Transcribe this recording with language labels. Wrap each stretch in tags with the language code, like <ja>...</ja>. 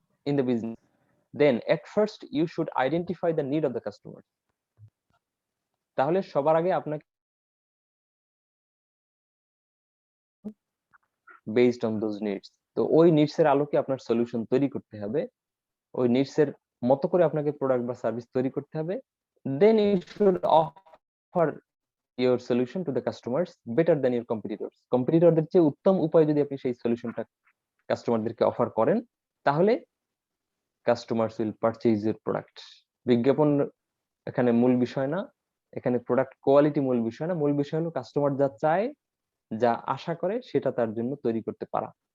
<en>In the business, then at first you should identify the need of the customer.</en> <bn>তাহলে সবার আগে আপনাকে based on those needs, তো ওই নিডস এর আলোকে আপনার সলিউশন তৈরি করতে হবে, ওই নিডস এর মতো করে আপনাকে প্রোডাক্ট বা সার্ভিস তৈরি করতে হবে।</bn> <en>then you should offer your solution to the customers better than your competitors.</en> <bn>কম্পিটিটরদের চেয়ে উত্তম উপায় যদি আপনি সেই সলিউশনটা কাস্টমারদেরকে অফার করেন, তাহলে customers will purchase your product. বিজ্ঞাপন এখানে মূল বিষয় না, এখানে প্রোডাক্ট কোয়ালিটি মূল বিষয় না, মূল বিষয় হলো কাস্টমার যা চায়, যা আশা করে সেটা তার জন্য তৈরি করতে পারা।</bn>